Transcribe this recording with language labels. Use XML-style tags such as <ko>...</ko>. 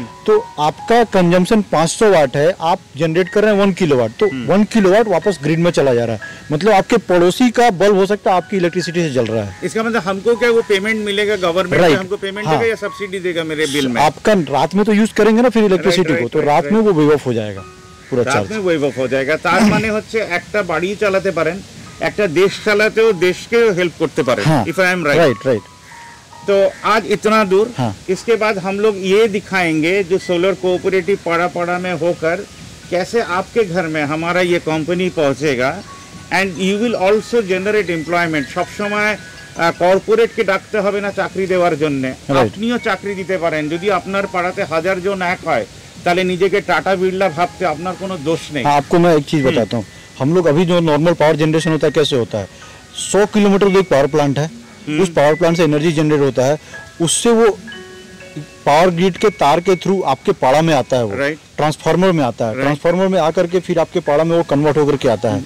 <hi>तो आपका कंजम्पशन 500 वाट है, आप जनरेट कर रहे हैं 1 किलोवाट, तो 1 किलोवाट वापस ग्रिड में चला जा रहा है। मतलब आपके पड़ोसी का बल्ब हो सकता है आपकी इलेक्ट्रिसिटी से जल रहा है। इसका मतलब हमको क्या वो पेमेंट मिलेगा, गवर्नमेंट</hi> <en>Right.</en> <hi>हमको पेमेंट देगा या सब्सिडी देगा मेरे बिल में? आपका रात में तो यूज करेंगे ना फिर इलेक्ट्रिसिटी को, तो रात में वो वेव ऑफ हो जाएगा पूरा</hi> <bn>রাত</bn> <hi>चार्ज। में</hi> <bn>ওয়েভ অফ হয়ে যায়গা। তার মানে হচ্ছে একটা বাড়ি চালাতে পারেন, একটা দেশ চালাতেও দেশকে হেল্প করতে পারেন,</bn> <en>If I am right.</en> <hi>Right. तो आज इतना दूर, हाँ। इसके बाद हम लोग ये दिखाएंगे जो सोलर कोऑपरेटिव पाड़ा पाड़ा में होकर कैसे आपके घर में हमारा ये कंपनी पहुंचेगा</hi> <en>And you will also generate employment.</en> <hi>सब समय</hi> <bn>কর্পোরেটকে ডাকতে হবে না চাকরি দেওয়ার জন্য, আপনিও চাকরি দিতে পারেন। যদি আপনার পাড়াতে 1000 জন এক হয় তাহলে নিজেকে টাটা बिरला ভাবতে আপনার কোনো দোষ নেই।</bn> <hi>आपको मैं एक चीज बताता हूँ, हम लोग अभी जो नॉर्मल पावर जनरेशन होता है कैसे होता है, 100 किलोमीटर दूर एक पावर प्लांट है, उस पावर प्लांट से एनर्जी जनरेट होता है, उससे वो पावर ग्रिड के तार के थ्रू आपके पाड़ा में आता है, वो ट्रांसफार्मर में आता है, ट्रांसफार्मर में आकर के फिर आपके पाड़ा में वो कन्वर्ट होकर के आता है।</hi>